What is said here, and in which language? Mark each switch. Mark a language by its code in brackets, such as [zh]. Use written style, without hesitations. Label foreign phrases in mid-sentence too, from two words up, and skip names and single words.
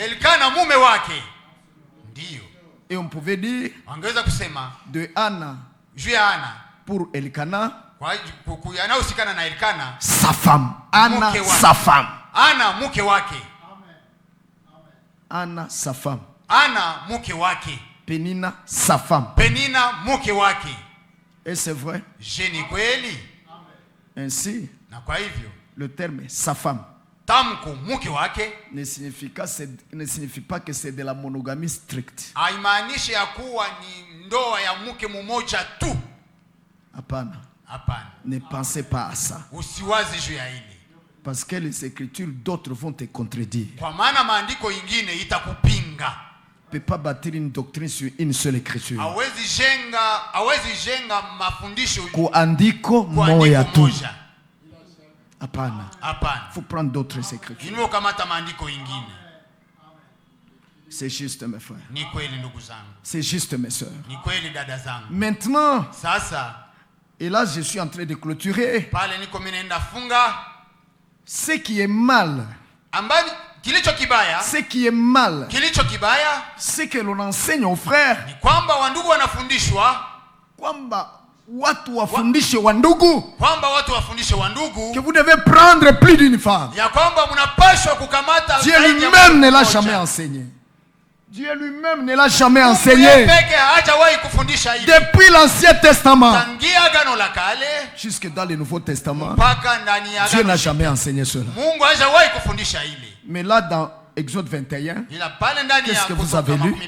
[fr] Et on pouvait dire de Anna pour Elkana sa femme. Anna sa femme. [sw] Anna mke wake. [fr] Anna sa femme. [sw] Anna mke wake. [fr] Penina sa femme. [sw] Penina mke wake. [fr] Et c'est vrai. [sw] Je, ni kweli? [fr] Ainsi, [sw] na kwa hivyo [fr] le terme sa femme [sw] tamko mke wake [fr] ne signifie pas que c'est de la monogamie stricte. [sw] Haimaanishi ya kuwa ni ndoa ya mke mmoja tu. Hapana. Hapana. [fr] Ne pensez pas à ça. [sw] Usiwazi juu ya hili. [fr] Parce que les écritures d'autres vont te contredire. [sw] Kwa maana maandiko ingine itakupinga. [fr] Ne peut pas bâtir une doctrine sur une seule écriture. [sw] Hawezi jenga mafundisho kwa andiko moja tu. Hapana. Hapana. [fr] Faut prendre d'autres écritures. [sw] Inyo kamata maandiko ingine. [fr] C'est juste mes frères. [sw] Ni kweli ndugu zangu. [fr] C'est juste mes sœurs. [sw] Ni kweli dada zangu. [fr] Maintenant, [sw] sasa, [fr] et là je suis en train de clôturer. [sw] Pale niko mimi naenda funga. [fr] Ce qui est mal. [sw] Ambani kilicho kibaya. [fr] Ce qui est mal. [sw] Kilicho kibaya. [fr] C'est que l'on enseigne aux frères. [sw] Ni kwamba wandugu wanafundishwa. Kwamba watu wafundishe wandugu. Kwamba watu wafundishe wandugu. [fr] Que vous devez prendre plus d'une femme. [sw] Ya kwamba mnapaswa kukamata. [fr] Dieu lui-même ne l'a jamais enseigné. Dieu lui-même ne l'a jamais enseigné. Depuis l'Ancien Testament jusque dans le Nouveau Testament, Dieu n'a jamais enseigné cela. Mais là, dans Exode 21, qu'est-ce que vous avez lu?